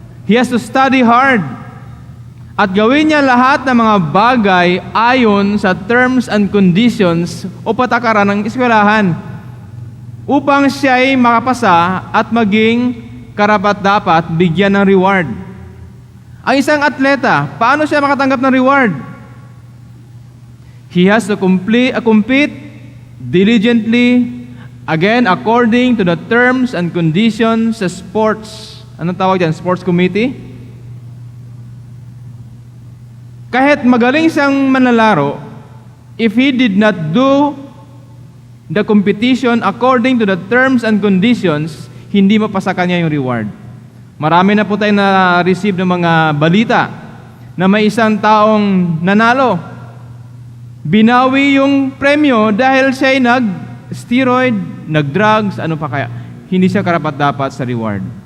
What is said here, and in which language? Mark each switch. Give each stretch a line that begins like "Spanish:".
English: He has to study hard.
Filipino: At gawin niya lahat ng mga bagay ayon sa terms and conditions o patakaran ng eskwelahan upang siya ay makapasa at maging karapat-dapat bigyan ng reward. Ang isang atleta, paano siya makatanggap ng reward?
English: He has to compete diligently, again, according to the terms and conditions sa sports.
Filipino: Anong tawag dyan?
English: Sports committee?
Filipino: Kahit magaling siyang manlalaro,
English: if he did not do the competition according to the terms and conditions,
Filipino: hindi mapasa kanya yung reward. Marami na po tayong na-receive ng mga balita na may isang taong nanalo. Binawi yung premyo dahil siya ay nag-steroid, nag-drugs, ano pa kaya. Hindi siya karapat-dapat sa reward.